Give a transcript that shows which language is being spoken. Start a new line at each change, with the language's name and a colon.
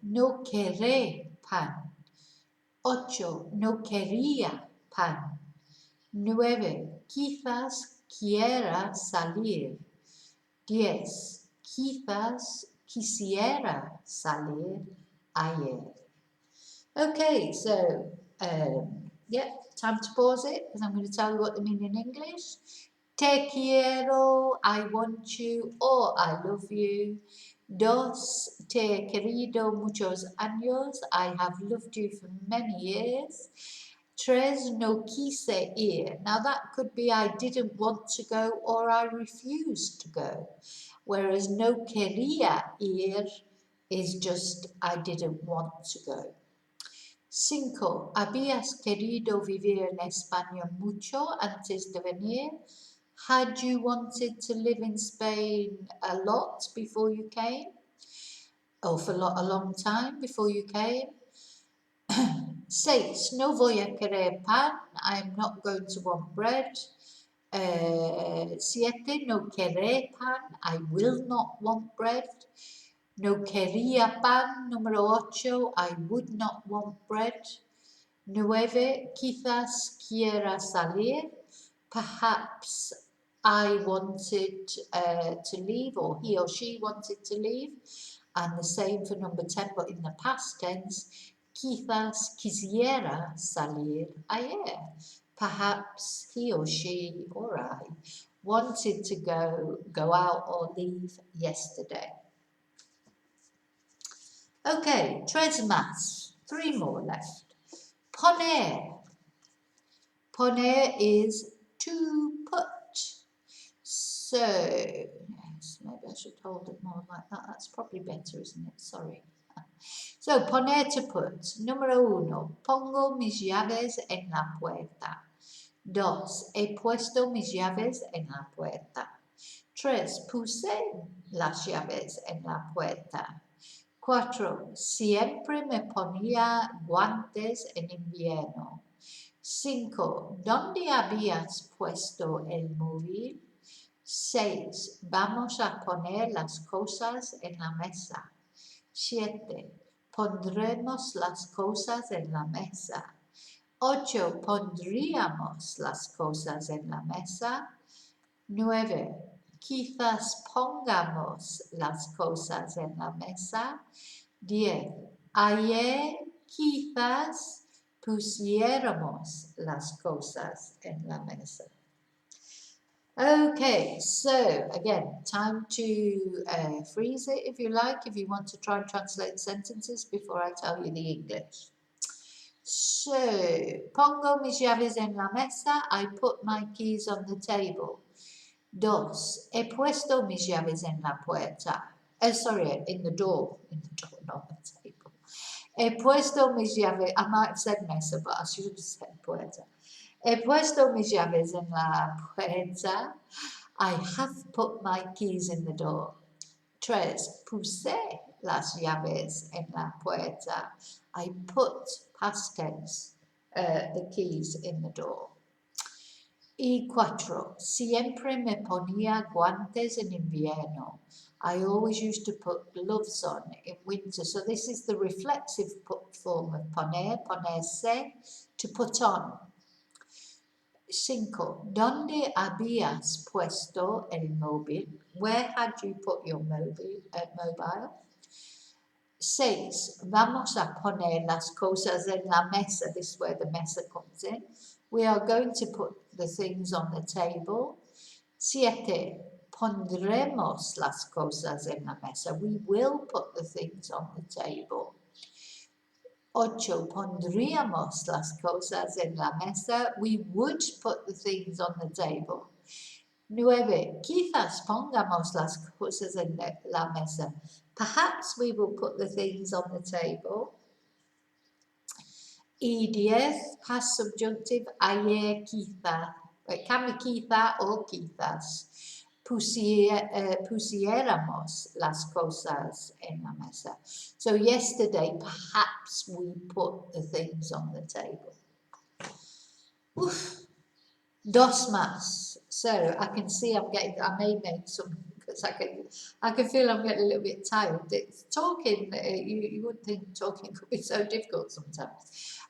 Spanish: No querré pan. 8. No quería pan. 9. Quizás quiera salir. 10. Quizás quisiera salir ayer.
English: Okay, so, time to pause it because I'm going to tell you what they mean in English.
Spanish: Te quiero,
English: I want you or I love you. 2.
Spanish: Te he querido muchos años,
English: I have loved you for many years. 3.
Spanish: No quise ir.
English: Now that could be I didn't want to go or I refused to go. Whereas
Spanish: no quería ir
English: is just I didn't want to go. 5.
Spanish: ¿Habías querido vivir en España mucho antes de venir?
English: Had you wanted to live in Spain a lot before you came? Or for a long time before you came? 6.
Spanish: No voy a querer pan.
English: I'm not going to want bread.
Spanish: 7. No querré pan.
English: I will not want bread.
Spanish: No quería pan. Número 8.
English: I would not want bread. 9.
Spanish: Quizás quiera salir.
English: Perhaps I wanted to leave or he or she wanted to leave. And the same for number 10, but in the past tense.
Spanish: Quizás quisiera salir ayer.
English: Perhaps he or she or I wanted to go out or leave yesterday. Okay,
Spanish: 3 más.
English: 3 more left. Poner. Poner is to put. So, yes, maybe I should hold it more like that. That's probably better, isn't it? Sorry. So, poner to put.
Spanish: Número 1. Pongo mis llaves en la puerta. 2. He puesto mis llaves en la puerta. 3. Puse las llaves en la puerta. 4. Siempre me ponía guantes en invierno. 5. ¿Dónde habías puesto el móvil? 6. Vamos a poner las cosas en la mesa. 7. Pondremos las cosas en la mesa. 8. Pondríamos las cosas en la mesa. 9. Quizás pongamos las cosas en la mesa. 10. Ayer quizás pusiéramos las cosas en la mesa.
English: Okay, so again, time to freeze it if you like, if you want to try and translate sentences before I tell you the English. So,
Spanish: pongo mis llaves en la mesa,
English: I put my keys on the table. 2.
Spanish: He puesto mis llaves en la puerta.
English: In the door, not the table.
Spanish: He puesto mis llaves,
English: I might have said mesa, but I should have said puerta.
Spanish: He puesto mis llaves en la puerta.
English: I have put my keys in the door. 3.
Spanish: Puse las llaves en la puerta.
English: I put, past tense, the keys in the door.
Spanish: Y 4. Siempre me ponía guantes en invierno.
English: I always used to put gloves on in winter. So this is the reflexive form of poner, ponerse, to put on. 5.
Spanish: ¿Dónde habías puesto el móvil?
English: Where had you put your mobile? 6.
Spanish: Vamos a poner las cosas en la mesa.
English: This is where the mesa comes in. We are going to put the things on the table. 7.
Spanish: Pondremos las cosas en la mesa.
English: We will put the things on the table. 8.
Spanish: Pondríamos las cosas en la mesa.
English: We would put the things on the table. 9.
Spanish: Quizás pongamos las cosas en la mesa.
English: Perhaps we will put the things on the table.
Spanish: Y 10.
English: Past subjunctive.
Spanish: Ayer quizá.
English: It can be quizá or quizás.
Spanish: Pusiéramos las cosas en la mesa.
English: So yesterday, perhaps we put the things on the table. Oof.
Spanish: Dos más.
English: So I can see I may make some, because I can feel I'm getting a little bit tired. It's talking, you wouldn't think talking could be so difficult sometimes.